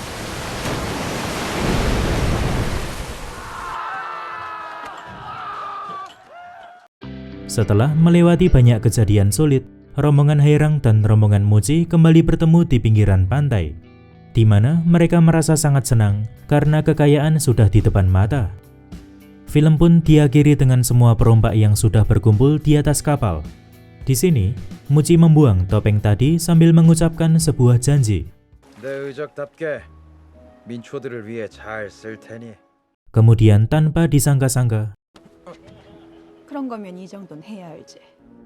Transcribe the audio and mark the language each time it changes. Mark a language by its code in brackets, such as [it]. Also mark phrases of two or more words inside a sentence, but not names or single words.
[id] Setelah melewati banyak kejadian sulit, rombongan Hairang dan rombongan Muji kembali bertemu di pinggiran pantai, di mana mereka merasa sangat senang karena kekayaan sudah di depan mata. Film pun diakhiri dengan semua perompak yang sudah berkumpul di atas kapal. Di sini, Muji membuang topeng tadi sambil mengucapkan sebuah janji. [ko] 내 의적답게 민초들을 위해 잘 쓸 테니. [id] Kemudian tanpa disangka-sangka, [ko] 그런 거면 이 정도는 해야 알지.